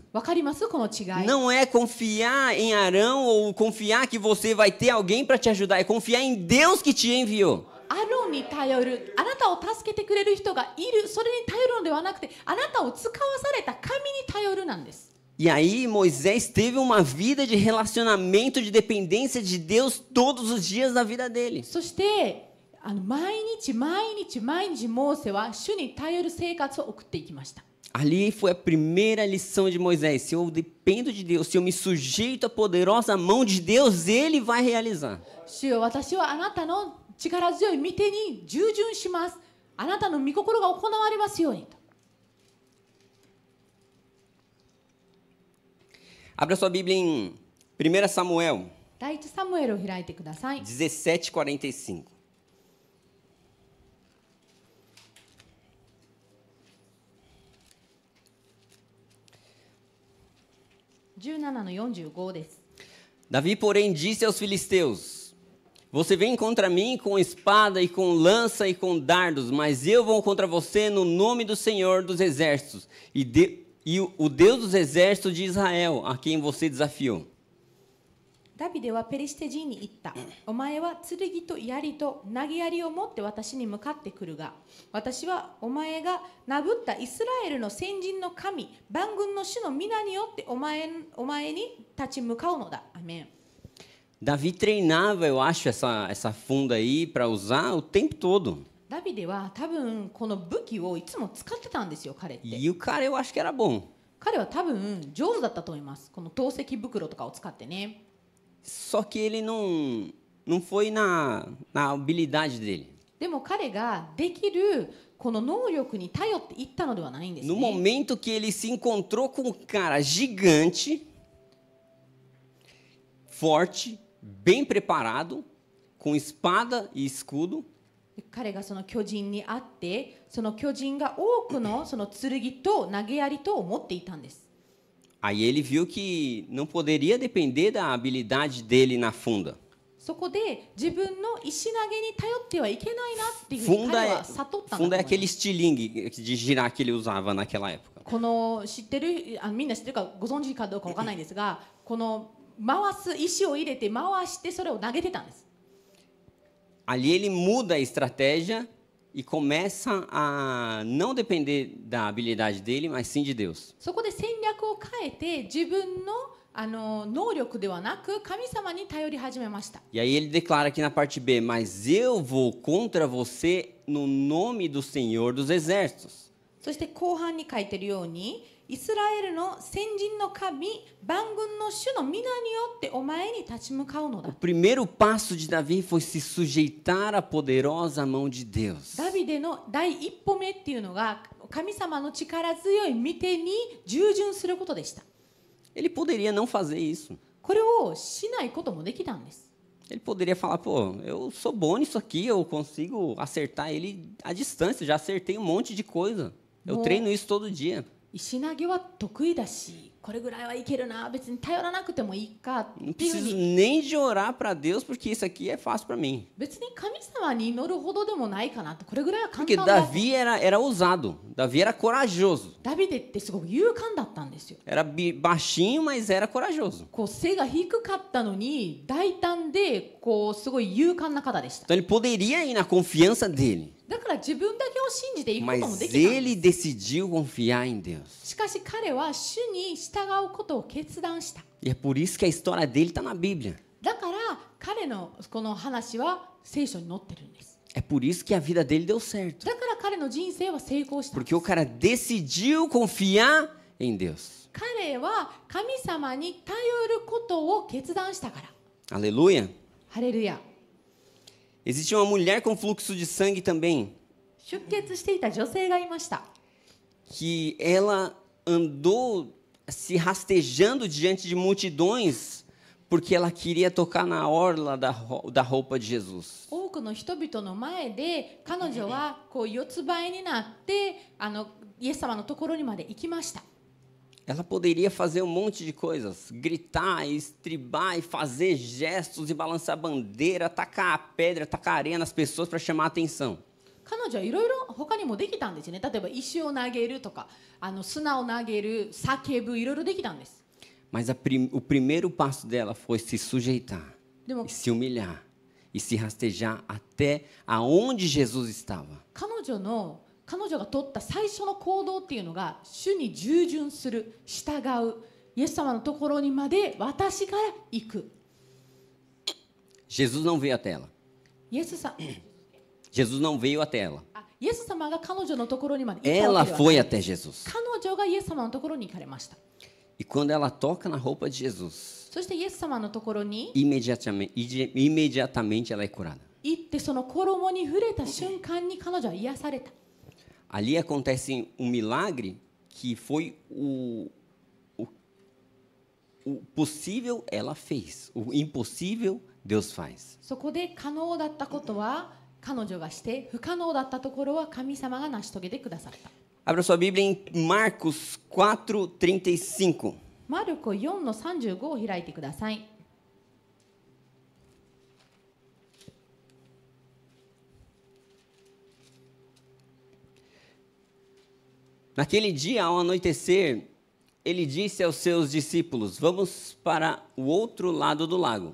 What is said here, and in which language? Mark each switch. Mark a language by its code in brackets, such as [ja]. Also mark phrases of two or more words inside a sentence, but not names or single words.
[ja] わかりますこの違い。 [pt] Não é confiar em Arão ou confiar que você vai ter alguém para te ajudar. É confiar em Deus que te enviou. [ja] アロンに頼る、あなたを助けてくれる人がいる、それに頼るのではなくてあなたを使わされた神に頼るなんです。 [pt] E aí Moisés teve uma vida de relacionamento, de dependência de Deus todos os dias da vida dele. [ja] そして毎日モーセは主に頼る生活を送っていきました。 [pt] Ali foi a primeira lição de Moisés. Se eu dependo de Deus, se eu me sujeito à poderosa mão de Deus, Ele vai realizar. [ja] 主よ、私はあなたの力強い御手に従順します。あなたの御心が行われますようにと。 [pt] Abra sua Bíblia em 1 Samuel [ja] 第一サムエルを開いてください。 17:45. 17:45です。 [pt] Davi, porém, disse aos filisteus: Você vem contra mim com espada e com lança e com dardos, mas eu vou contra você no nome do Senhor dos Exércitos e o Deus dos Exércitos de Israel, a quem você desafiou. [ja] ダビデはペリシテ人に言った。お前は剣と槍と投げ槍を持って私に向かってくるが、私はお前がなぶったイスラエルの先人の神、万軍の主の皆によってお前に立ち向かうのだ。アメン。 [pt] Davi treinava, eu acho, essa funda aí para usar o tempo todo. [ja] ダビデは多分この武器をいつも使ってたんですよ、彼って。 [pt] E o cara eu acho que era bom. [ja] 彼は多分上手だったと思います。この透析袋とかを使ってね。 [pt] Só que ele não foi na habilidade dele. [ja] でも彼ができるこの能力に頼っていったのではないんですね。 [pt] No momento que ele se encontrou com um cara gigante, forte, bem preparado, com espada e escudo, [ja] 彼がその巨人に会って、その巨人が多くのその剣と投げ槍とを持っていたんです。 [pt] aí ele viu que não poderia depender da habilidade dele na funda. [ja] そこで自分の石投げに頼ってはいけないなっていうふうに [pt] Funda [ja] 彼 [pt] é, [ja] は悟ったんだと [pt] funda [ja] 思 [pt] é [ja] います。 [pt] aquele estilingue de girar que ele usava naquela época. [ja] この知ってるみんな知ってるかご存知かどうかわからないんですが、この回す石を入れて回してそれを投げてたんです。 [pt] Ali ele muda a estratégia e começa a não depender da habilidade dele, mas sim de Deus. [ja] そこで戦略を変えて自分の能力ではなく神様に頼り始めました。 [pt] E aí ele declara aqui na parte B: Mas eu vou contra você no nome do Senhor dos Exércitos. [ja] そして後半に書いているように、イスラエルの先人の神、万軍の主の皆によってお前に立ち向かうの [pt] O [ja] だ。 [pt] primeiro passo de Davi foi se sujeitar à poderosa mão de Deus. [ja] ダビデの第一歩目っていうのが神様の力強い御手に従順することでした。 [pt] Ele poderia não fazer isso. [ja] これをしないこともできたんです。 [pt] Ele poderia falar: Pô, eu sou bom nisso aqui, eu consigo acertar ele à distância, já acertei um monte de coisa. Eu treino isso todo dia. [ja] 石投げは得意だし、これぐらいはいけるな、別に頼らなくてもいいかっ [pt] Não [ja] ていうふう [pt] preciso [ja] に、 [pt] nem de orar para Deus, porque isso aqui é fácil para mim. [ja] 別に神様に祈るほどでもないかなと、これぐらいは簡 [pt] Porque [ja] 単だと。 [pt] Davi era ousado, Davi era corajoso. [ja] ダビデってすごく勇敢だったんですよ。 [pt] Era baixinho, mas era corajoso. [ja] こう背が低かったのに大胆でこうすごい勇敢な方でした。 [pt] Então ele poderia ir na confiança dele, [ja] だから自分だけを信じていくことも [pt] mas [ja] できたん [pt] ele [ja] です。 [pt] decidiu confiar em Deus. [ja] しかし彼は主に従うことを決断した。 [pt] E é por isso que a história dele está na Bíblia. [ja] だから彼のこの話は聖書に載ってるんです。 [pt] É por isso que a vida dele deu certo. [ja] だから彼の人生は成功したんです。 [pt] Porque o cara decidiu confiar em Deus. [ja] 彼は神様に頼ることを決断したから。 [pt] Aleluia. [ja] ハレルヤ。 [pt] Existia uma mulher com fluxo de sangue também, [ja] 出血していた女性がいました。 [pt] que ela andou se rastejando diante de multidões porque ela queria tocar na orla da roupa de Jesus. [ja] 多くの人々の前で彼女はこう四つ倍になってイエス様のところにまで行きました。 [pt] Ela poderia fazer um monte de coisas, gritar, estribar e fazer gestos e balançar bandeira, tacar a pedra, tacar areia nas pessoas para chamar a atenção. [ja] 彼女はいろいろ他にもできたんですね。例えば石を投げるとか砂を投げる、叫ぶ、いろいろできたんです。 [pt] Mas o primeiro passo dela foi se sujeitar, [ja] でも [pt] e se humilhar e se rastejar até aonde Jesus estava. [ja] 彼女が取った最初の行動っていうのが主に従順する、従う、 イエス様のところにまで私が行く。 [pt] Jesus não veio até ela. [ja] イエス様 [pt] Jesus não veio até ela. [ja] イエス様が彼女のところにまで行った [pt] Ela [ja] わけではない [pt] foi até Jesus. [ja] 彼女がイエス様のところに行かれました。 [pt] E quando ela toca na roupa de Jesus, [ja] そしてイエス様のところに [pt] imediatamente ela é curada. [ja] 行ってその衣に触れた瞬間に彼女は癒された。 [pt] Ali acontece um milagre que foi o possível ela fez, o impossível Deus faz. [ja] そこで可能だったことは彼女がして、不可能だったところは神様が成し遂げてくださった。 [pt] Abra sua Bíblia em Marcos 4:35. [ja] マルコ4の35を開いてください。 [pt] Naquele dia, ao anoitecer, ele disse aos seus discípulos: Vamos para o outro lado do lago.